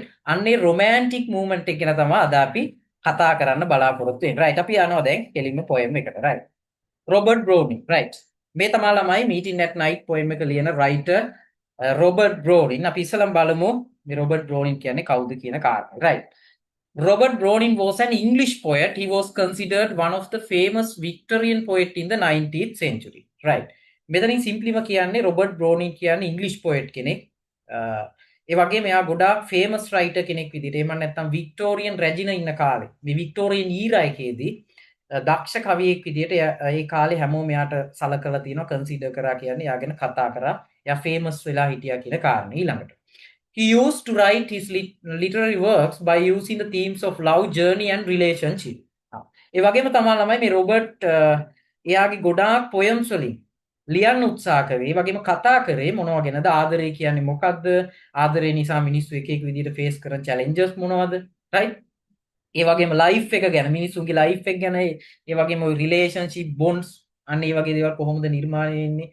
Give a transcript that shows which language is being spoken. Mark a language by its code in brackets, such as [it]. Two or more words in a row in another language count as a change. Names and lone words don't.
[si] අන්නේ [en] romantic movement [si] එක ගැන තමයි අද අපි කතා කරන්න බලාපොරොත්තු වෙන්නේ, රයිට්? අපි යනවා දැන් කෙලින්ම පොයම් එකට, රයිට්? රොබර්ට් බ්‍රෝනින්, රයිට්? මේ තමයි ළමයි මීටින් ඇට් නයිට් පොයම් එක ලියන රයිටර් රොබර්ට් බ්‍රෝනින්. අපි ඉස්සලම බලමු මේ රොබර්ට් බ්‍රෝනින් කියන්නේ කවුද කියන කාරණා, රයිට්? [en] Robert Browning was an English poet. He was considered one of the famous Victorian poet in the 19th century. Right. [si] මෙතනින් සිම්පලිම කියන්නේ රොබර්ට් බ්‍රෝනින් කියන්නේ ඉංග්‍රීසි පොයට් කෙනෙක්. ඒ වගේම එයා ගොඩාක් [en] famous writer [si] කෙනෙක් විදිහට. එහෙම නැත්නම් වික්ටෝරියන් රැජින ඉන්න කාලේ මේ [en] Victorian era [si] එකේදී දක්ෂ කවියෙක් විදිහට ඒ කාලේ හැමෝම එයාට සලකලා තියෙනවා, කන්සිඩර් කරා කියන්නේ එයා ගැන කතා කරා. එයා ෆේමස් වෙලා හිටියා කියන කාරණේ ඊළඟට. [en] He used to write his literary works by using the themes of love, journey and relationship. [si] ඒ වගේම තමයි ළමයි මේ රොබර්ට් එයාගේ ගොඩාක් පොයම්ස් වලින් ලියන්න උත්සාහ කරේ. ඒ වගේම කතා කරේ මොනවා ගැනද? ආදරය කියන්නේ මොකද්ද? ආදරය නිසා මිනිස්සු එක එක විදිහට ෆේස් කරන චැලෙන්ජස් මොනවද? රයිට්? ඒ වගේම ලයිෆ් එක ගැන, මිනිස්සුන්ගේ ලයිෆ් එක ගැන, ඒ වගේම ඔය [en] relationship bonds [si] අන්න ඒ වගේ දේවල් කොහොමද නිර්මාණය වෙන්නේ?